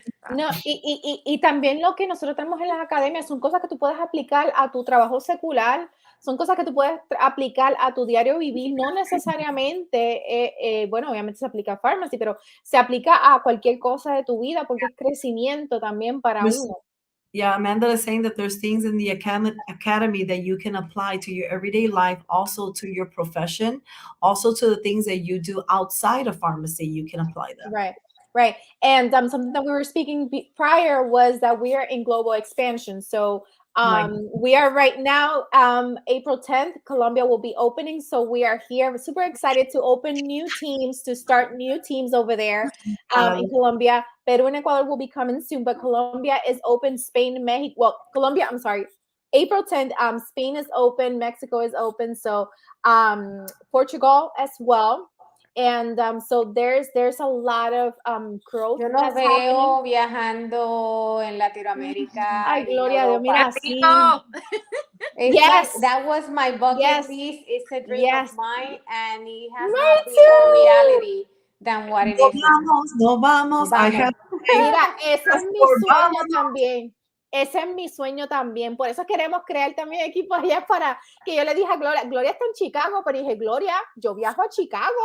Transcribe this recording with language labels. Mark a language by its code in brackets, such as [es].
[es] No, y también lo que nosotros tenemos en las academias son cosas que tú puedes aplicar a tu trabajo secular, son cosas que tú puedes aplicar a tu diario vivir, no necesariamente, bueno, obviamente se aplica a pharmacy, pero se aplica a cualquier cosa de tu vida porque es crecimiento también para uno. [en] Yeah, Amanda is saying that there's things in the academy that you can apply to your everyday life, also to your profession, also to the things that you do outside of pharmacy, you can apply them. Right. And something that we were speaking prior was that we are in global expansion. So We are right now, April 10th, Colombia will be opening. So we are here. We're super excited to open new teams, to start new teams over there in Colombia. Peru and Ecuador will be coming soon, but Colombia is open. Spain, Mexico, well, Colombia, I'm sorry. April 10th, Spain is open. Mexico is open. So Portugal as well. And so there's a lot of growth. [es] Yo nos veo viajando en Latinoamérica. Ay, Gloria a Dios, mira, sí. [en] Yes, like, that was my bucket list. It's a dream of mine, and it has not been more reality than what it is now. [es] No vamos. Mira, ese es mi sueño también. Ese es mi sueño también. Por eso queremos crear también equipos allá para que yo le dije a Gloria, Gloria está en Chicago, pero dije, Gloria, yo viajo a Chicago.